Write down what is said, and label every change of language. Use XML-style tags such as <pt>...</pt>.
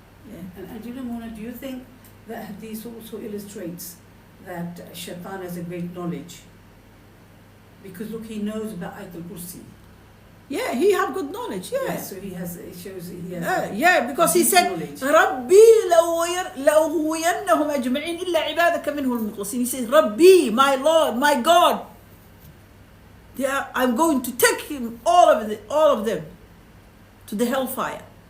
<en>Yeah. And do you know, Mona, do you think that this also illustrates that shaitan has a great knowledge? Because look, he knows about Ayat al-Kursi. Yeah, he have good knowledge. Yeah. Yeah, so he has, it shows he has. Yeah, because he said, knowledge.</en> <ar>ربي لأغوينهم أجمعين إلا عبادك منهم المخلصين.</ar> <en>He says, Rabbi, my Lord, my God. I'm going to take him, all of them, to the hellfire.</en>